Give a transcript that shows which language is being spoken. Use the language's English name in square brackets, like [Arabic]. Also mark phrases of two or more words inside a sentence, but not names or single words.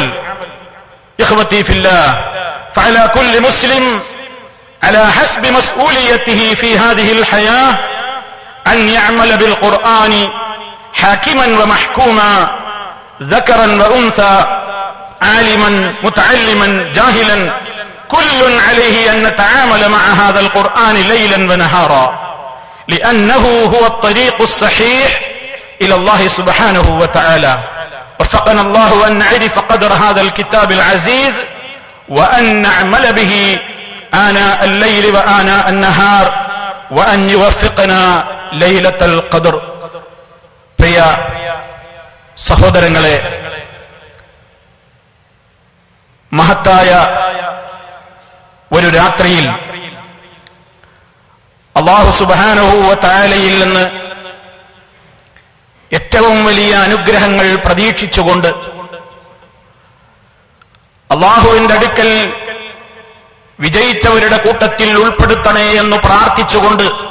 [Arabic] إخوتي في الله، فعلى كل مسلم على حسب مسؤوليته في هذه الحياة أن يعمل بالقرآن حاكما ومحكوما، ذكرا وأنثى، عالما متعلما جاهلا، كل عليه أن نتعامل مع هذا القرآن ليلا ونهارا، لأنه هو الطريق الصحيح إلى الله سبحانه وتعالى. وفقنا الله أن نعرف قدر هذا الكتاب العزيز وأن نعمل به آناء الليل وآناء النهار، وأن يوفقنا ليلة القدر. [Malayalam] പ്രിയ സഹോദരങ്ങളെ, മഹത്തായ ഒരു രാത്രിയിൽ [Arabic] الله سبحانه وتعالى [Malayalam] നിന്ന് ഏറ്റവും വലിയ അനുഗ്രഹങ്ങൾ പ്രതീക്ഷിച്ചുകൊണ്ട് അല്ലാഹുവിന്റെ അടുക്കൽ വിജയിച്ചവരുടെ കൂട്ടത്തിൽ ഉൾപ്പെടുത്തണേ എന്ന് പ്രാർത്ഥിച്ചുകൊണ്ട്